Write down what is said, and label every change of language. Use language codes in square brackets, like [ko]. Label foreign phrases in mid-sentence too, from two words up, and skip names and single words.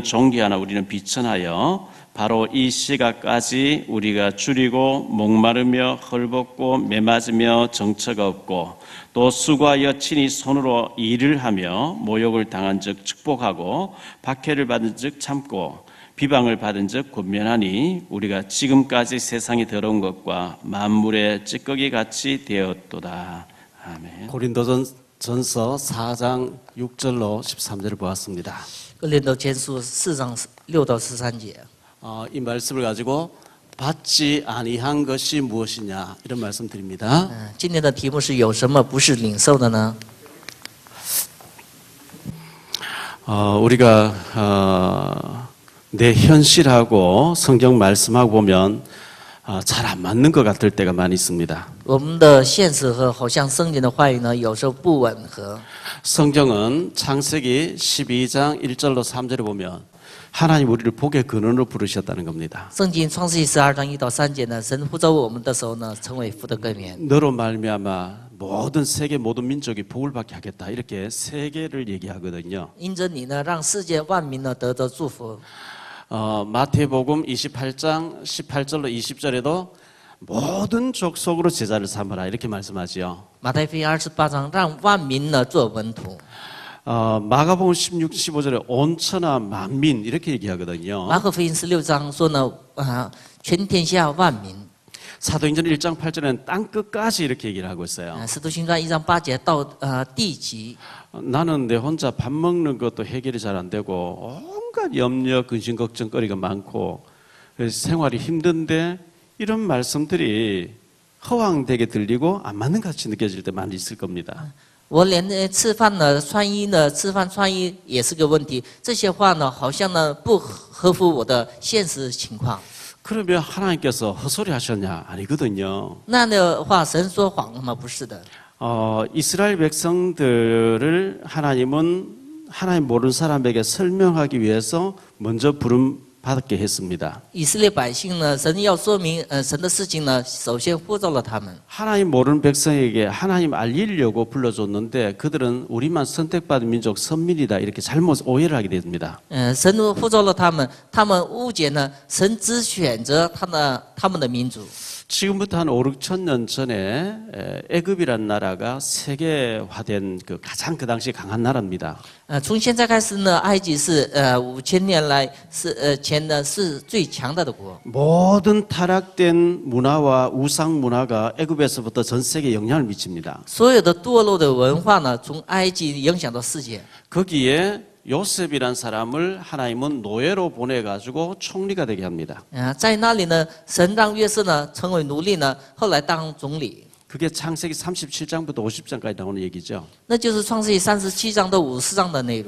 [ko] 존귀하나 우리는 비천하여 바로 이 시각까지 우리가 줄이고 목마르며 헐벗고 매맞으며 정처가 없고 또 수고하여 친히 손으로 일을 하며 모욕을 당한 즉 축복하고 박해를 받은 즉 참고 비방을 받은 즉 권면하니 우리가 지금까지 세상이 더러운 것과 만물의 찌꺼기 같이 되었도다. 아멘. 고린도전서 4장 6절로 13절을 보았습니다. [zh] 哥林多前书4章6到13节。 [ko] 이 말씀을 가지고 받지 아니한 것이 무엇이냐 이런 말씀 드립니다. [zh] 今天的题目是有什么不是领受的呢？ [ko] 우리가 내 현실하고 성경 말씀하고 보면 잘 안 맞는 것 같을 때가 많이 있습니다. [zh] 我们的现实和好像圣经的话语呢，有时候不吻合。 [ko] 성경은 창세기 12장 1절로 3절에 보면 하나님 우리를 복의 근원으로 부르셨다는 겁니다. [zh] 圣经创世纪12章1到3节呢，神呼召我们的时候呢，成为福的根源。 [ko] 너로 말미암아 모든 세계 모든 민족이 복을 받게 하겠다 이렇게 세계를 얘기하거든요. [zh] 因着你呢，让世界万民呢得着祝福。 [ko] 마태복음 28장 18절로 20절에도 모든 족속으로 제자를 삼으라 이렇게 말씀하지요. [zh] 马太福音28章让万民呢做门徒。 [ko] 마가복음 16, 15절에 온 천하 만민 이렇게 얘기하거든요. [zh] 马可福音16章说呢，全天下万民。 [ko] 사도행전 1장 8절에는 땅 끝까지 이렇게 얘기를 하고 있어요. [zh] 使徒行传1章8节到地极。 [ko] 나는 내 혼자 밥 먹는 것도 해결이 잘 안 되고 온갖 염려, 근심, 걱정거리가 많고 그래서 생활이 힘든데 이런 말씀들이 허황되게 들리고 안 맞는 것 같이 느껴질 때 많이 있을 겁니다. [zh] 我连吃饭呢、穿衣呢、吃饭穿衣也是个问题。这些话呢，好像呢不合乎我的现实情况。 [ko] 그러면 하나님께서 헛소리 하셨냐? 아니거든요. [zh] 那样的话，神说谎了吗？不是的。 [ko] 이스라엘 백성들을 하나님은 하나님 모르는 사람에게 설명하기 위해서 먼저 부름 받게 했습니다. [zh] 以色列百姓呢，神要说明神的事情呢，首先呼召了他们。 [ko] 하나님 모르는 백성에게 하나님 알리려고 불러줬는데 그들은 우리만 선택받은 민족 선민이다 이렇게 잘못 오해를 하게 됩니다. [zh] 神呼召了他们，他们误解呢，神只选择他们的民族。 [ko] 지금부터 한 5, 6천 년 전에 애굽이란 나라가 세계화된 그 가장 그 당시 강한 나라입니다. [zh] 从现在开始呢，埃及是5000年来前呢是最强大的国。 [ko] 모든 타락된 문화와 우상 문화가 애굽에서부터 전 세계에 영향을 미칩니다. [zh] 所有的堕落的文化呢，从埃及影响到世界。 [ko] 거기에 요셉이란 사람을 하나님은 노예로 보내가지고 총리가 되게 합니다. [zh] 在那里呢，神让约瑟呢成为奴隶呢，后来当总理。 [ko] 그게 창세기 37장부터 50장까지 나오는 얘기죠. [zh] 那就是创世纪37章到50章的内容。